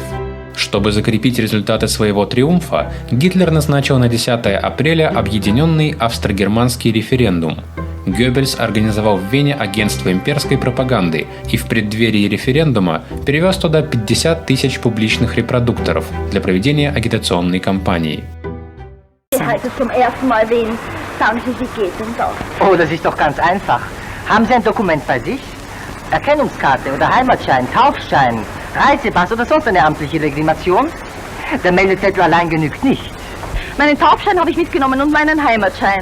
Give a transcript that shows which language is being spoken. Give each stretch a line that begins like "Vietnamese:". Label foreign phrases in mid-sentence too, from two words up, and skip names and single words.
Russian: Чтобы закрепить результаты своего триумфа, Гитлер назначил на 10 апреля объединенный австро-германский референдум. Геббельс организовал в Вене агентство имперской пропаганды и в преддверии референдума перевез туда 50 тысяч публичных репродукторов для проведения агитационной кампании.
German: Heute zum ersten Mal wählen. Sagen Sie, wie geht denn das? Oh, das ist doch ganz einfach. Haben Sie ein Dokument bei sich? Erkennungskarte oder Heimatschein, Taufschein, Reisepass oder sonst eine amtliche Legitimation? Der Meldezettel allein genügt nicht. Meinen Taufschein habe ich mitgenommen und meinen Heimatschein.